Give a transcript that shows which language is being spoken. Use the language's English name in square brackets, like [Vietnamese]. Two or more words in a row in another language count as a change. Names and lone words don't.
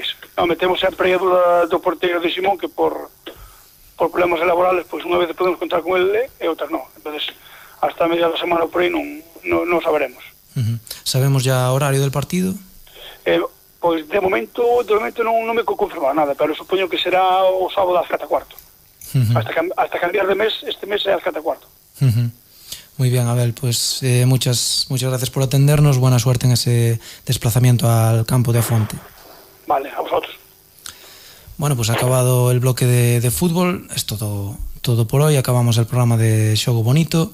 [Galician] Non, metemos sempre a duda do porteiro de Simón, que por problemas laborales, pois unha vez podemos contar con ele e outras non. [Spanish] Entonces, hasta [Galician] a media da semana por aí non saberemos. [Spanish] ¿Sabemos ya horario del partido? [Galician] Pois de momento non me confirma nada, pero supoño que será o sábado ás 4:15. Hasta cambiar de mes, este mes é ás 4:15. [Spanish] Muy bien, Abel, pues muchas gracias por atendernos, buena suerte en ese desplazamiento al campo de Afonte. [Galician] Vale, [Spanish] a vosotros. Bueno, pues ha acabado el bloque de fútbol, es todo por hoy, acabamos el programa de Xogo Bonito.